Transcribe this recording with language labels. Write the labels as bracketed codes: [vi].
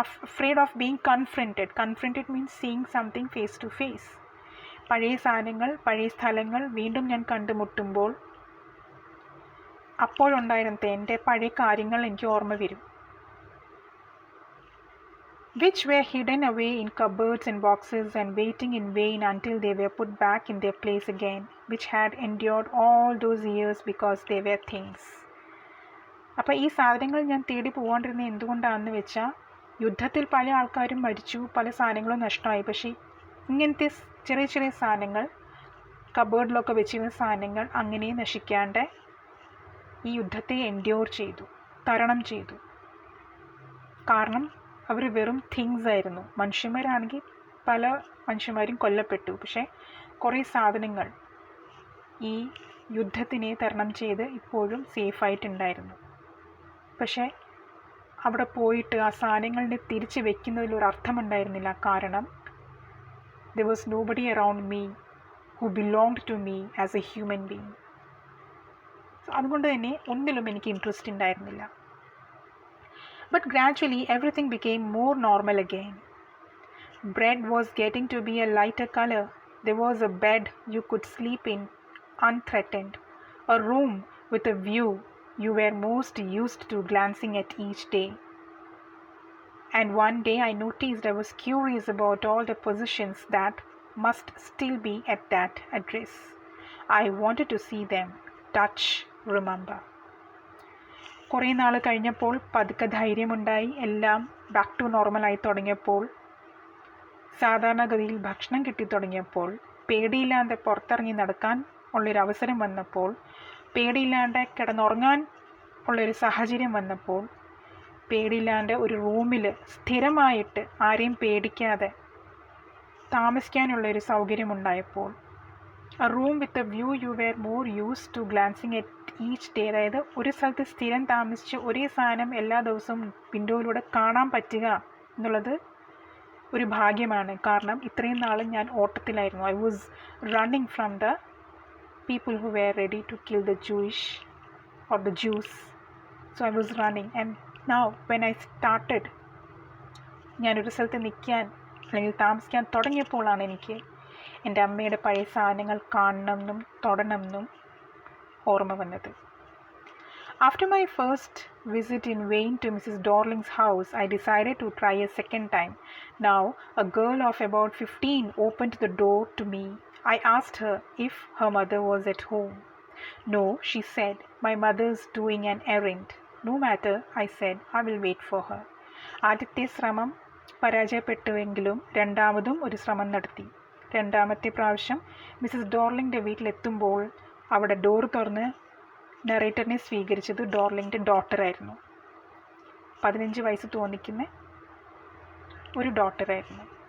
[en] Afraid of being confronted. Confronted means seeing something face to face. [ml] പഴയ സാധനങ്ങൾ, പഴയ സ്ഥലങ്ങൾ വീണ്ടും ഞാൻ കണ്ടുമുട്ടുമ്പോൾ അപ്പോഴുണ്ടായിരുന്ന എൻ്റെ പഴയ കാര്യങ്ങൾ എനിക്ക് ഓർമ്മ വരും. [en] Which were hidden away in cupboards and boxes and waiting in vain until they were put back in their place again, which had endured all those years because they were things. [ml] അപ്പോൾ ഈ സാധനങ്ങൾ ഞാൻ തേടി പോകാണ്ടിരുന്നത് എന്തുകൊണ്ടാണെന്ന് വെച്ചാൽ, യുദ്ധത്തിൽ പല ആൾക്കാരും മരിച്ചു, പല സാധനങ്ങളും നഷ്ടമായി. പക്ഷേ ഇങ്ങനത്തെ ചെറിയ ചെറിയ സാധനങ്ങൾ, കബേർഡിലൊക്കെ വെച്ചിരുന്ന സാധനങ്ങൾ അങ്ങനെ നശിക്കാണ്ട് ഈ യുദ്ധത്തെ എൻഡ്യൂർ ചെയ്തു, തരണം ചെയ്തു. കാരണം അവർ വെറും തിങ്സ് ആയിരുന്നു. മനുഷ്യന്മാരാണെങ്കിൽ പല മനുഷ്യന്മാരും കൊല്ലപ്പെട്ടു. പക്ഷേ കുറേ സാധനങ്ങൾ ഈ യുദ്ധത്തിനെ തരണം ചെയ്ത് ഇപ്പോഴും സേഫായിട്ടുണ്ടായിരുന്നു. പക്ഷേ അവിടെ പോയിട്ട് ആ സാധനങ്ങളിനെ തിരിച്ച് വെക്കുന്നതിലൊരു അർത്ഥമുണ്ടായിരുന്നില്ല. കാരണം [en] there was nobody around me who belonged to me as a human being. [ml] അതുകൊണ്ട് തന്നെ ഒന്നിലും എനിക്ക് ഇൻട്രസ്റ്റ് ഉണ്ടായിരുന്നില്ല. [en] But gradually everything became more normal again. Bread was getting to be a lighter color. There was a bed you could sleep in unthreatened, a room with a view you were most used to glancing at each day. And one day I noticed I was curious about all the positions that must still be at that address. I wanted to see them, touch, remember. [ml] കുറേ നാൾ കഴിഞ്ഞപ്പോൾ പതുക്കെ ധൈര്യമുണ്ടായി. എല്ലാം back to നോർമലായി തുടങ്ങിയപ്പോൾ, സാധാരണഗതിയിൽ ഭക്ഷണം കിട്ടിത്തുടങ്ങിയപ്പോൾ, പേടിയില്ലാതെ പുറത്തിറങ്ങി നടക്കാൻ ഉള്ളൊരവസരം വന്നപ്പോൾ, പേടിയില്ലാണ്ട് കിടന്നുറങ്ങാൻ ഉള്ളൊരു സാഹചര്യം വന്നപ്പോൾ, പേടിയില്ലാണ്ട് ഒരു റൂമിൽ സ്ഥിരമായിട്ട് ആരെയും പേടിക്കാതെ താമസിക്കാനുള്ളൊരു സൗകര്യമുണ്ടായപ്പോൾ, [en] a room with a view you were more used to glancing at each day, [ml] അതായത് ഒരു സ്ഥലത്ത് സ്ഥിരം താമസിച്ച് ഒരേ സാധനം എല്ലാ ദിവസവും വിൻഡോയിലൂടെ കാണാൻ പറ്റുക എന്നുള്ളത് ഒരു ഭാഗ്യമാണ്. കാരണം ഇത്രയും നാളും ഞാൻ ഓട്ടത്തിലായിരുന്നു. [en] I was running from the people who were ready to kill the Jewish or the Jews. So I was running and now when I started, [ml] ഞാനൊരു സ്ഥലത്ത് നിൽക്കാൻ അല്ലെങ്കിൽ താമസിക്കാൻ തുടങ്ങിയപ്പോഴാണ് എനിക്ക് എൻ്റെ അമ്മയുടെ പഴയ സാധനങ്ങൾ കാണണമെന്നും തൊടണമെന്നും ഓർമ്മ വന്നത്. [en] After my first visit in vain to Mrs. Dorling's house, I decided to try a second time. Now, a girl of about 15 opened the door to me. I asked her if her mother was at home. No, she said, my mother's doing an errand. No matter, I said, I will wait for her. [ml] ആദ്യത്തെ ശ്രമം പരാജയപ്പെട്ടുവെങ്കിലും രണ്ടാമതും ഒരു ശ്രമം നടത്തി. രണ്ടാമത്തെ പ്രാവശ്യം Mrs ഡോർലിങ്ങിൻ്റെ വീട്ടിലെത്തുമ്പോൾ അവിടെ door തുറന്ന് നറേറ്ററിനെ സ്വീകരിച്ചത് ഡോർലിങ്ങിൻ്റെ ഡോട്ടറായിരുന്നു. 15 വയസ്സ് തോന്നിക്കുന്ന ഒരു ഡോട്ടറായിരുന്നു.